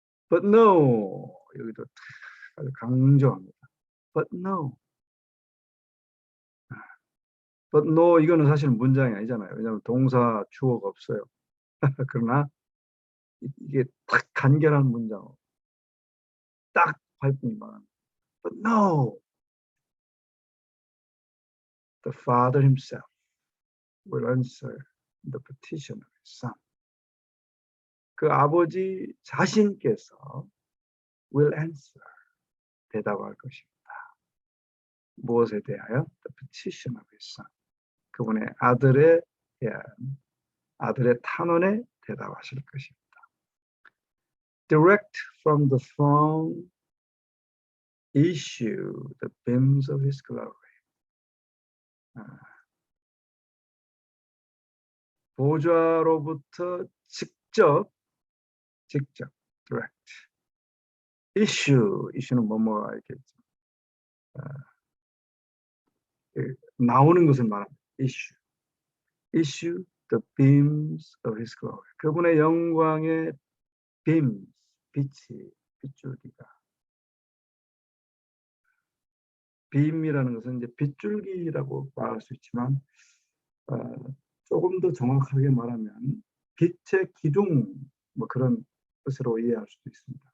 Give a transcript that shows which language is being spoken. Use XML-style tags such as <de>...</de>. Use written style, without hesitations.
<en>But no,</en> <ko>여기도 아주 강조합니다.</ko> <en>But no. But no,</en> <ko>이거는 사실 문장이 아니잖아요. 왜냐하면 동사 주어가 없어요. 그러나 이게 딱 간결한 문장, 딱 발음이 말합니다.</ko> <en>But no, the Father himself will answer the petition of his Son.</en> <ko>그 아버지 자신께서</ko> <en>will answer,</en> <ko>대답할 것입니다. 무엇에 대하여?</ko> <en>The petition of his Son.</en> <ko>그분의 아들에 대한 아들의 탄원에 대답하실 것입니다.</ko> <en>Direct from the throne issue the beams of his glory.</en> <ko>보좌로부터 직접 direct. issue는 뭐뭐가 이렇게 나오는 것을 말합니다.</ko> <en>issue the beams of his glory.</en> <ko>그분의 영광의 beams, 빗줄기가. beam이라는 것은 이제 빗줄기라고 말할 수 있지만 조금 더 정확하게 말하면 빛의 기둥 뭐 그런 뜻으로 이해할 수도 있습니다.</ko>